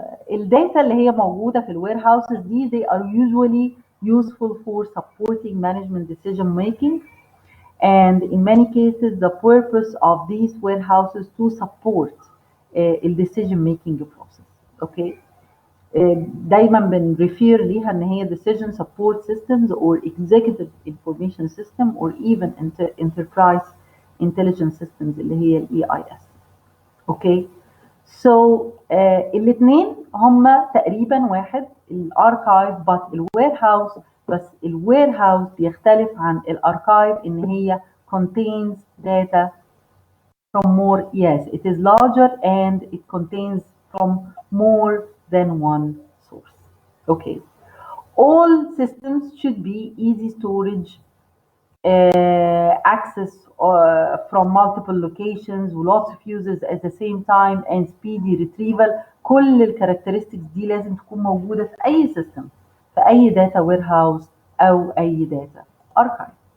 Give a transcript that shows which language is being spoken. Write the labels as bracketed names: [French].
[Arabic] الداتا اللي هي موجودة في الوير هاوسز دي [English] they are usually useful for supporting management decision making, and in many cases the purpose of these warehouses to support the decision making process. okay. [Arabic] دايما بنريفير ليها ان هي [English] decision support systems or executive information system or even enterprise intelligence systems [Arabic] اللي هي ال [English] EIS. Okay. [Arabic] سو الاثنين هما تقريبا واحد، الاركايف بس الوير هاوس، بس الوير هاوس بيختلف عن الاركايف ان هي [English] contains data from more. Yes, it is larger and it contains from more than one source. Okay. All systems should be easy storage access from multiple locations, lots of users at the same time, and speedy retrieval. [Arabic] كل الكاركترستكس دي لازم تكون موجودة في أي سيستم، في أي data warehouse أو أي data archive.